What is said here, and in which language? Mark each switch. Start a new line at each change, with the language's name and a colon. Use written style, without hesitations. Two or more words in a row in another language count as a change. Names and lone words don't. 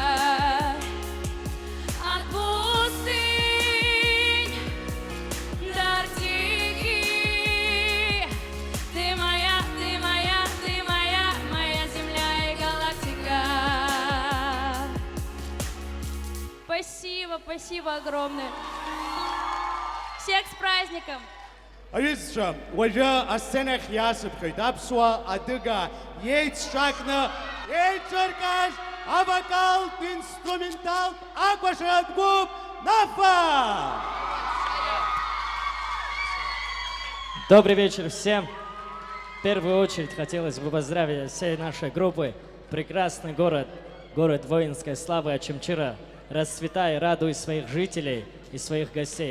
Russian: От пустынь до Арктики, ты моя, ты моя, ты моя земля и галактика. Спасибо, спасибо огромное. Всех с праздником!
Abkhazian: Аҩызцәа, уажәы асценахь иаасыԥхьоит аԥсуа адыга иеицшакны еиҿыркааз авокалттә инструменталтә акәашаратә гәыԥ НАФА!
Russian: Добрый вечер всем. В первую очередь хотелось бы поздравить всей нашей группы. Прекрасный город, город воинской славы Очамчира. Расцветай, радуй своих жителей и своих гостей.